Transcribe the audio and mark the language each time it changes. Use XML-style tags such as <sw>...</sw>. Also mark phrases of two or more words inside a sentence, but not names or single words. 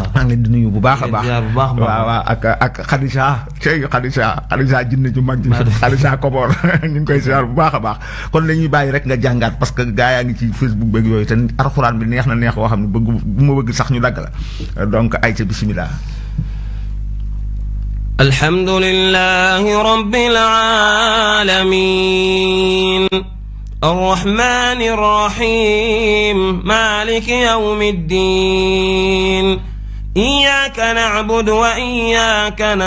<wo>maa ngi leen di nuyu bu baax a baax waaw ak Khadija jinne ju mag ji Khadija Kobor ñu ngi koy ziar bu baax a baax kon lañuy bàyyi rek nga jàngaat</wo> <fr>parce que</fr> <wo>gaa yaa ngi ci Facebook beeg yooyu te alxuraan bi neex na neex woo xam ne bu ma bëgg sax ñu dagg la donc ay ca bismillah.</wo> <ar>الحمد لله رب العالمين الرحمن الرحيم مالك يوم الدين إياك نعبد وإياك</ar>